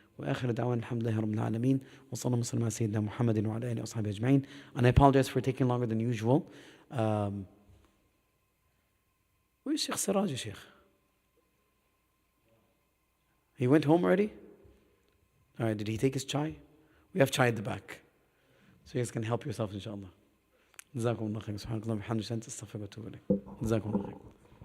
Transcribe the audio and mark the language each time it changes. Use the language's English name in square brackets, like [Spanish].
[Arabic] وآخر دعوانا الحمد لله رب العالمين وصلى الله وسلم على سيدنا محمد وعلى آله وصحبه أجمعين. [English] And I apologize for taking longer than usual. Where's Shaykh Siraj, Shaykh? He went home already? All right, did he take his chai? We have chai at the back. So you guys can help yourself, inshallah. [Arabic] جزاكم الله خير. سبحانك اللهم وبحمدك أستغفرك وأتوب إليك. جزاكم الله خير.